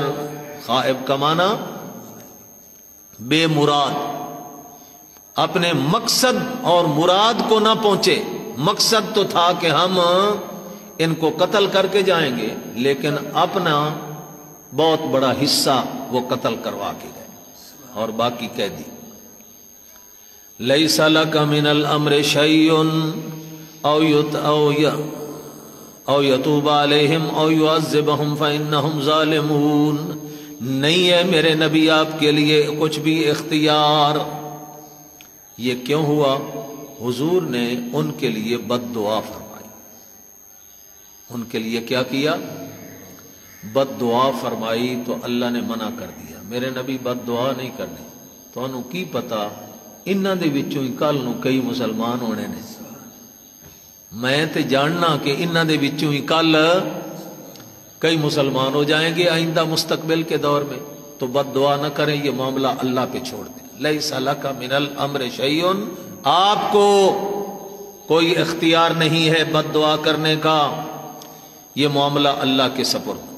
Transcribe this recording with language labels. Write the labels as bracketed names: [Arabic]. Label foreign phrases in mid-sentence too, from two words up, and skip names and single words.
[Urdu] خائب کا معنی بے مراد، اپنے مقصد اور مراد کو نہ پہنچے۔ مقصد تو تھا کہ ہم ان کو قتل کر کے جائیں گے، لیکن اپنا بہت بڑا حصہ وہ قتل کروا کے گئے اور باقی قیدی۔ [Arabic] لیس لک من الامر شیء او یتوب علیہم او یعذبہم فانہم ظالمون، [Urdu] نہیں ہے میرے نبی آپ کے لیے کچھ بھی اختیار۔ یہ کیوں ہوا؟ حضور نے ان کے لیے بد دعا فرمائی۔ ان کے لیے کیا کیا؟ بد دعا فرمائی تو اللہ نے منع کر دیا، میرے نبی بد دعا نہیں کرنی۔ [Punjabi] تو انہوں کی پتا انہاں دے وچوں ہی کل نو کئی مسلمان ہونے نے، میں تے جاننا کہ انہاں دے وچوں ہی کل کئی مسلمان ہو جائیں گے [Urdu] آئندہ مستقبل کے دور میں، تو بد دعا نہ کریں، یہ معاملہ اللہ پہ چھوڑ دیں۔ [Arabic] لیس لک من الامر شیء، [Urdu] آپ کو کوئی اختیار نہیں ہے بد دعا کرنے کا، یہ معاملہ اللہ کے سپرد۔